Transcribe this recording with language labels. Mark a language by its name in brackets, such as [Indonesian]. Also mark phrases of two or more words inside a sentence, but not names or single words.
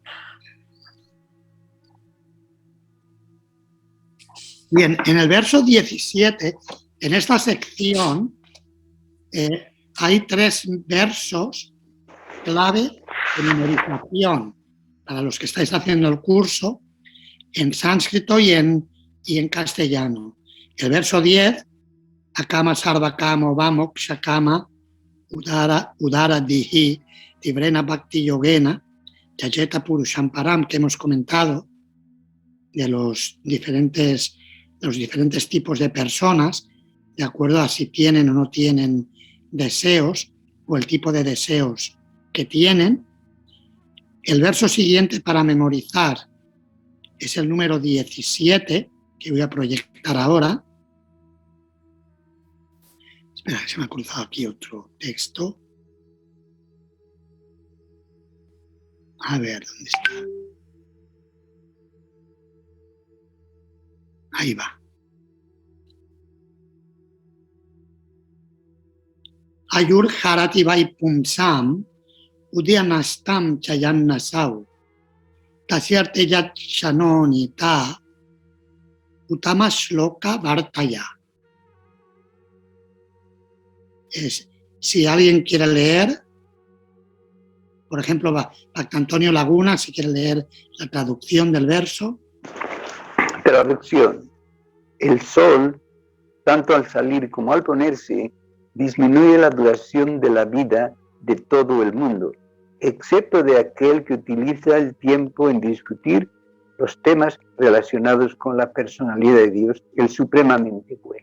[Spanish] Bien, en el verso 17, en esta sección, hay 3 versos clave de memorización para los que estáis haciendo el curso en sánscrito y en castellano. El verso 10, [Sanskrit] Akama Sarvakama Vamo Kshakama Udara Dihi Tivrena Bhakti Yogena Yajeta Purushamparam, [Spanish] que hemos comentado, de los diferentes tipos de personas, de acuerdo a si tienen o no tienen deseos o el tipo de deseos que tienen. El verso siguiente para memorizar es el número 17, que voy a proyectar ahora. Espera, se me ha cruzado aquí otro texto. A ver, ¿dónde está? Ahí va. [Sanskrit] Ayur Harati Vai Pumsam Udyanastam Chayannasau Tasyarte Yat Shanoni Ta Utamashloka Vartaya. [Spanish] Si alguien quiere leer, por ejemplo, Antonio Laguna, si quiere leer la traducción del verso. Traducción. El sol, tanto al salir como al ponerse, disminuye la duración de la vida de todo el mundo, excepto de aquel que utiliza el tiempo en discutir los temas relacionados con la personalidad de Dios, el supremamente bueno.